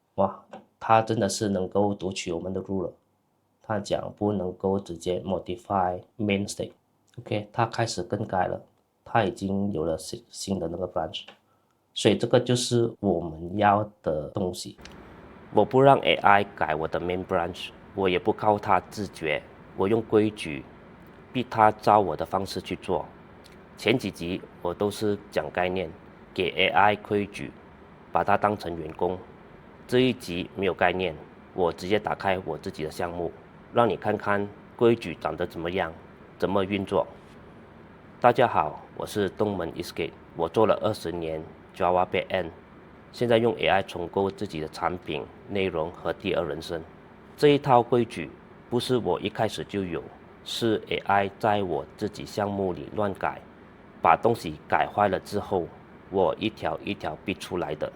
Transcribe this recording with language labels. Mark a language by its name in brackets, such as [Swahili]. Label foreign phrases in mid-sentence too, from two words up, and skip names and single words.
[Chinese] 哇，它真的是能夠讀取我們的 ruler。它講不能夠直接 modify [English] main state。 [Chinese] OK， 它開始更改了，它已經有了新的那個 branch， 所以這個就是我們要的東西。我不讓 AI 改我的 [English] main branch， [Chinese] 我也不靠它自覺，我用規矩逼它照我的方式去做。前幾集我都是講概念，給 AI 規矩，把它當成員工。這一集沒有概念，我直接打開我自己的項目，讓你看看規矩長得怎麼樣，怎麼運作。大家好，我是東門 Eastgate， 我做了20年 [English] Java Backend， [Chinese] 現在用 AI 重構自己的產品、內容和第二人生。這一套規矩不是我一開始就有，是 AI 在我自己項目裡亂改，把東西改壞了之後，我一條一條逼出來的。